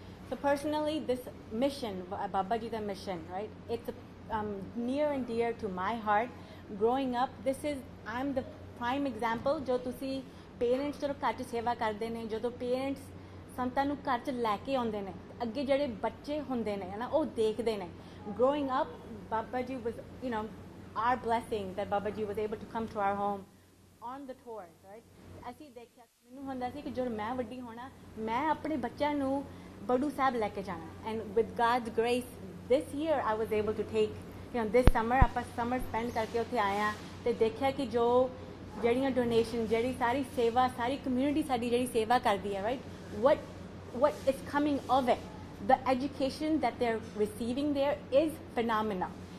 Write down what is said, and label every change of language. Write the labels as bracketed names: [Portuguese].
[English] So personally, this mission, Baba Ji da mission, right? It's near and dear to my heart. Growing up, I'm the prime example. [Punjabi] ਜੋ ਤੁਸੀਂ parents ਜਦੋਂ ਘਰ 'ਚ ਸੇਵਾ ਕਰਦੇ ਨੇ, ਜਦੋਂ ਪੇਰੈਂਟਸ ਸੰਤਾਂ ਨੂੰ ਘਰ 'ਚ ਲੈ ਕੇ ਆਉਂਦੇ ਨੇ, ਅੱਗੇ ਜਿਹੜੇ ਬੱਚੇ ਹੁੰਦੇ ਨੇ ਨਾ ਉਹ ਦੇਖਦੇ ਨੇ। [English] Growing up, Baba Ji was, our blessing that Baba Ji was able to come to our home on the tours, right? [Punjabi] ਅਸੀਂ ਦੇਖਿਆ, ਮੈਨੂੰ ਹੁੰਦਾ ਸੀ ਕਿ ਜਦੋਂ ਮੈਂ ਵੱਡੀ ਹੋਣਾ ਮੈਂ ਆਪਣੇ ਬੱਚਿਆਂ ਨੂੰ ਬੜੂ ਸਾਹਿਬ ਲੈ ਕੇ ਜਾਣਾ। [English] And with God's grace, this year I was able to take, this summer [Punjabi] ਆਪਾਂ ਸਮਰ ਸਪੈਂਡ ਕਰਕੇ ਉੱਥੇ ਆਏ ਹਾਂ ਅਤੇ ਦੇਖਿਆ ਕਿ ਜੋ ਜਿਹੜੀਆਂ ਡੋਨੇਸ਼ਨ, ਜਿਹੜੀ ਸਾਰੀ ਸੇਵਾ, ਸਾਰੀ ਕਮਿਊਨਿਟੀ ਸਾਡੀ ਜਿਹੜੀ ਸੇਵਾ ਕਰਦੀ ਹੈ, right, [English] what is coming of it, the education that they're receiving there is phenomenal.